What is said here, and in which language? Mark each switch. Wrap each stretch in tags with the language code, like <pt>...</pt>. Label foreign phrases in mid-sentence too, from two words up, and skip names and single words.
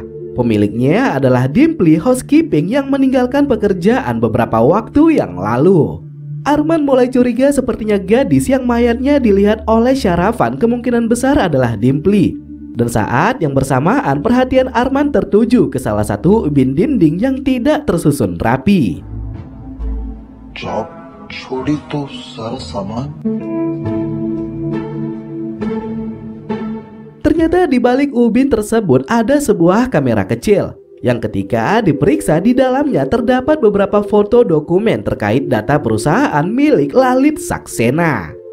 <id>Pemiliknya adalah Dimpli, housekeeping yang meninggalkan pekerjaan beberapa waktu yang lalu. Arman mulai curiga sepertinya gadis yang mayatnya dilihat oleh Syarafan kemungkinan besar adalah Dimpli. Dan saat yang bersamaan perhatian Arman tertuju ke salah satu ubin dinding yang tidak tersusun rapi.</id> <hi>जॉब छोड़ी तो सारा सामान।</hi> <id>Ternyata di balik ubin tersebut ada sebuah kamera kecil yang ketika diperiksa di dalamnya terdapat beberapa foto dokumen terkait data perusahaan milik Lalit Saxena.</id>